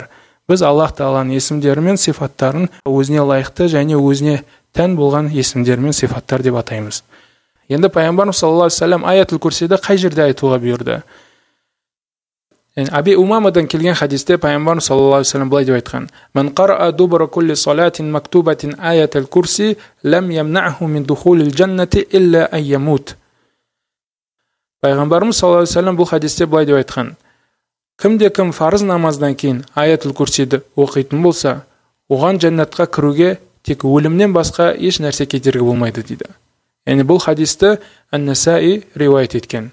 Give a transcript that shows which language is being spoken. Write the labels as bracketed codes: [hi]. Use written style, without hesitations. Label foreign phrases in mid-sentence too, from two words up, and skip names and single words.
[kk] Біз Аллах Тағаланың есімдері мен сифаттарын өзіне лайықты және өзіне тән болған есімдер мен сифаттар деп атаймыз. Енді пайғамбарымыз [ar] صلى الله عليه وسلم [kk] аятул курсиді қай жерде айтуға бұйырды? Аби Умамадан келген хадисте пайғамбарымыз [ar] صلى الله عليه وسلم [kk] былай деп айтқан: [ar] "من قرأ دبر كل صلاة مكتوبة آية الكرسي لم يمنعه من دخول الجنة إلا أن يموت". [kk] Пайғамбарымыз [ar] صلى الله عليه وسلم [kk] бұл хадисте былай деп айтқан: Кім фарыз намаздан кейін аятул курсиді оқитын болса, оған жәннатқа кіруге тек өлімнен басқа еш нәрсе кедергі болмайды дейді. Яғни бұл хадисті Ан-Насаи риуаят еткен.